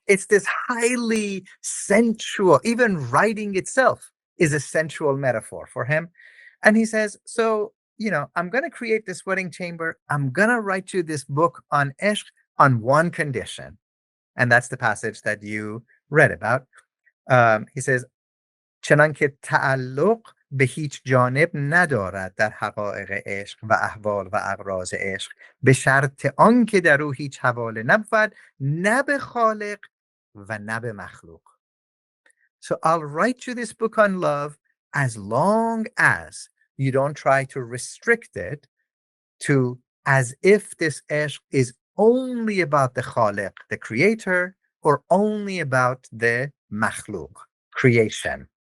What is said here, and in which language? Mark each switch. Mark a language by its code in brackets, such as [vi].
[en] it's this highly sensual, even writing itself is a sensual metaphor for him. And he says, so, I'm going to create this wedding chamber. I'm going to write you this book on Eshq on one condition. And that's the passage that you read about. He says, [fa] چنانکه تعلق به هیچ جانب ندارد در حقایق عشق و احوال و اغراض عشق، به شرط آنکه در او هیچ حواله نبود، نه به خالق و نه به مخلوق. [en] So I'll write you this book on love as long as you don't try to restrict it to as if this ishq is only about the khaliq, the creator, or only about the makhluk, creation.